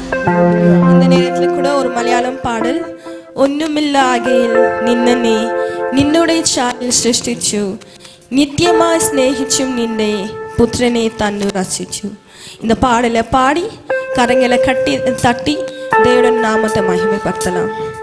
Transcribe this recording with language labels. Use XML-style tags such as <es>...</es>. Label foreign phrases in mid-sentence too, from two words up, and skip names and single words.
<ta>இந்த நேரத்தில் கூட ஒரு மலையாளம் பாடல்.</ta> <ml>ഒന്നുമില്ലാകയിൽ നിന്നെ നിന്നുടെ ചായൽ സൃഷ്ടിച്ചു, നിത്യമായി സ്നേഹിച്ചും നിന്റെ പുത്രനെ തന്നു രസിച്ചു.</ml> <ta>இந்த பாடலை பாடி கரங்களை தட்டி தேவனுடைய நாமத்தை மகிமைப்படுத்தலாம்.</ta>